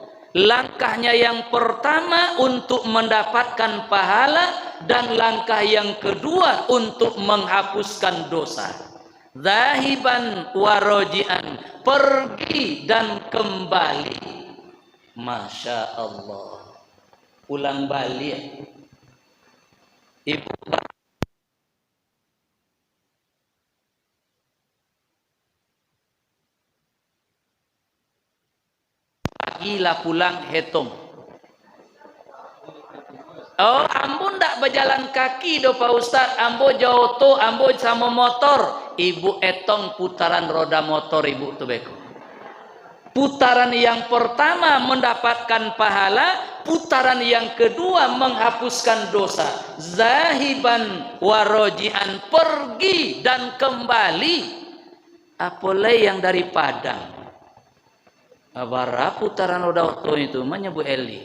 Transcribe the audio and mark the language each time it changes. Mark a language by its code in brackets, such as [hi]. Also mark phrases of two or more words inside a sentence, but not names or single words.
[id] Langkahnya yang pertama untuk mendapatkan pahala, dan langkah yang kedua untuk menghapuskan dosa. [ar] ذاهبا وراجعا, [id] pergi dan kembali. [ar] Masya Allah. [id] Ulang balik. [min] Ibu pagilah pulang hitung. Oh, ambo ndak berjalan kaki do Pak Ustaz, ambo jauh to, ambo sama motor. Ibu etong putaran roda motor ibu tu beko. [id] Putaran yang pertama mendapatkan pahala, putaran yang kedua menghapuskan dosa. [ar] ذاهبا وراجعا, [id] pergi dan kembali. [min] Apalagi yang dari Padang. Bara putaran roda oto itu menyebut Eli.